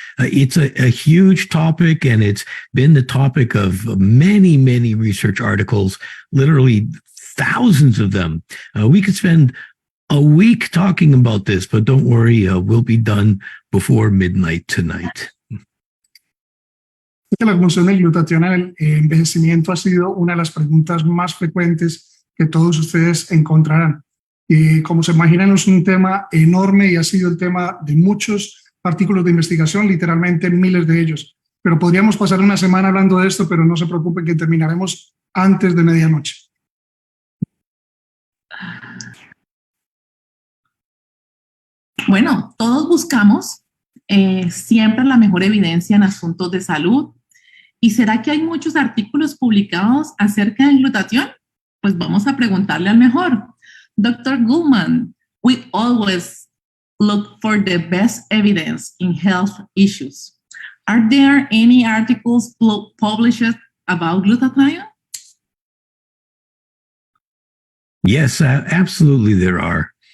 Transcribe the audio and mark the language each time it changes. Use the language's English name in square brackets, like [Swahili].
[English] It's a huge topic, and it's been the topic of many, many research articles, literally thousands of them. We could spend a week talking about this, but don't worry, we'll be done before midnight tonight. [Spanish] La función del glutatión en el envejecimiento ha sido una de las preguntas más frecuentes que todos ustedes encontrarán. Y como se imaginan, es un tema enorme y ha sido el tema de muchos artículos de investigación, literalmente miles de ellos. Pero podríamos pasar una semana hablando de esto, pero no se preocupen que terminaremos antes de medianoche. Bueno, todos buscamos siempre la mejor evidencia en asuntos de salud. ¿Y será que hay muchos artículos publicados acerca del glutatión? Pues vamos a preguntarle al mejor. Dr. [English] Gutman, we always look for the best evidence in health issues. Are there any articles published about glutathione? Yes, absolutely there are.